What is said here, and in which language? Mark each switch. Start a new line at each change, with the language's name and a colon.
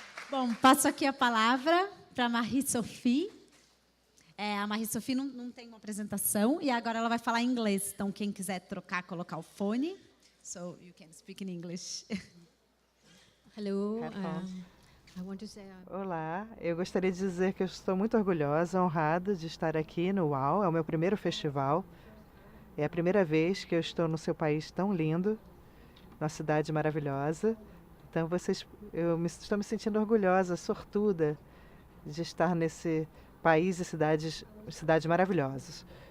Portuguese: Bom, passo aqui a palavra para a Marie-Sophie. A Marie-Sophie não tem uma apresentação e agora ela vai falar em inglês. Então, quem quiser trocar, colocar o fone.
English: So, you can speak in English. Hello. Headphones. I want to say,
Portuguese: Olá, eu gostaria de dizer que eu estou muito orgulhosa, honrada de estar aqui no UAU. É o meu primeiro festival. É a primeira vez que eu estou no seu país tão lindo, numa cidade maravilhosa. Então, estou me sentindo orgulhosa, sortuda de estar nesse país e cidades maravilhosas.